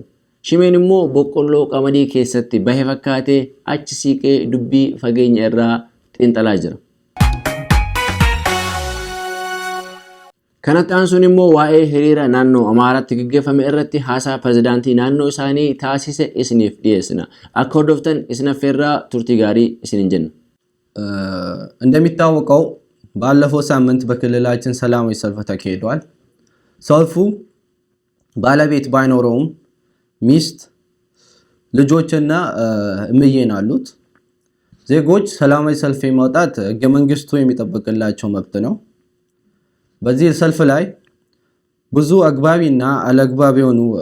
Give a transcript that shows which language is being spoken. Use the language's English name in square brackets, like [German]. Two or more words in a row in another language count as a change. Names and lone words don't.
[Oromo] Shimeen immoo boqqolloo qamadii keessatti bahe fakkaatee achi siiqee dubbii fageenya irraa xiinxalaa jira. Kanatti aansuun immoo waa'ee hiriira naannoo Amaaraatti gaggeeffame irratti haasaa pirezidaantii naannoo isaanii taasise isiniif dhiyeessina. Akka hordoftan isin affeerraa turtii gaarii isinin jenna. [Amharic] እንደሚታወቀው ባለፈው ሳምንት በክልላችን ሰላማዊ ሰልፍ ተካሂዷል። ሰልፉ ባለቤት ባይኖረውም ሚስት ልጆችና እምዬን አሉት። ዜጎች ሰላማዊ ሰልፍ የማውጣት ህገ መንግስቱ የሚጠብቅላቸው መብት ነው። በዚህ ሰልፍ ላይ ብዙ አግባቢና አለግባብ የሆኑ